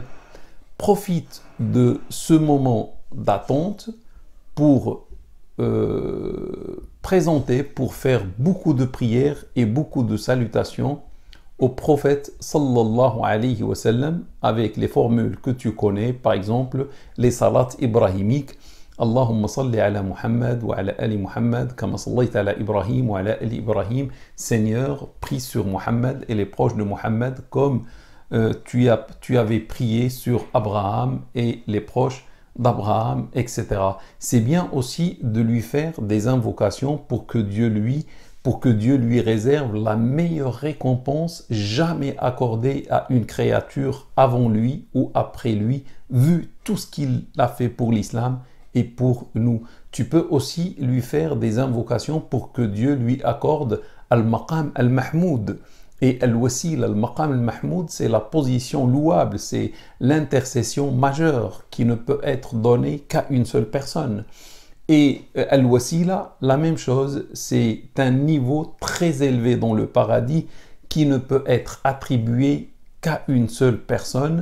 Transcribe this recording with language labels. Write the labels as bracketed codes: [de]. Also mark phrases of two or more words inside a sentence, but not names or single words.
[fr] Profite de ce moment d'attente pour présenter, pour faire beaucoup de prières et beaucoup de salutations au prophète [ar] صلى الله عليه وسلم [fr] avec les formules que tu connais, par exemple les salats ibrahimiques. [ar] اللهم صل على محمد وعلى آل محمد كما صليت على إبراهيم وعلى آل إبراهيم. [fr] Seigneur, prie sur Muhammad et les proches de Muhammad comme tu avais prié sur Abraham et les proches d'Abraham, etc. C'est bien aussi de lui faire des invocations pour que Dieu lui réserve la meilleure récompense jamais accordée à une créature avant lui ou après lui, vu tout ce qu'il a fait pour l'islam et pour nous. Tu peux aussi lui faire des invocations pour que Dieu lui accorde [ar] المقام المحمود. [fr] Et al-wasil, [ar] المقام المحمود, [fr] c'est la position louable, c'est l'intercession majeure qui ne peut être donnée qu'à une seule personne. Et al-wasila, la même chose, c'est un niveau très élevé dans le paradis qui ne peut être attribué qu'à une seule personne.